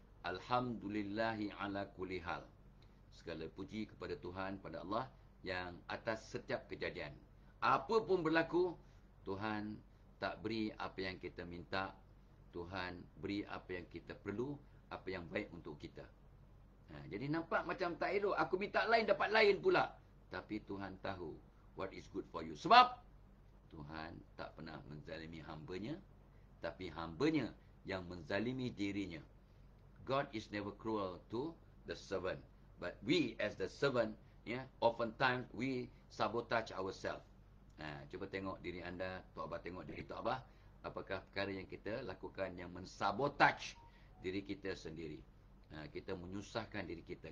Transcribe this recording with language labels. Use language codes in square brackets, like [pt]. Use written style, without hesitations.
[ar] Alhamdulillahi ala kulli hal. [ms] Segala puji kepada Tuhan, pada Allah, yang atas setiap kejadian. Apa pun berlaku, Tuhan tak beri apa yang kita minta. Tuhan beri apa yang kita perlu, apa yang baik untuk kita. Jadi nampak macam tak elok. Aku minta lain, dapat lain pula. Tapi Tuhan tahu [en] what is good for you. [ms] Sebab Tuhan tak pernah menzalimi hambanya, tapi hambanya yang menzalimi dirinya. [en] God is never cruel to the servant. But we as the servant, oftentimes we sabotage ourselves. [ms] Cuba tengok diri anda, Tok Abah tengok diri Tok Abah. Apakah perkara yang kita lakukan yang mensabotage diri kita sendiri. Kita menyusahkan diri kita.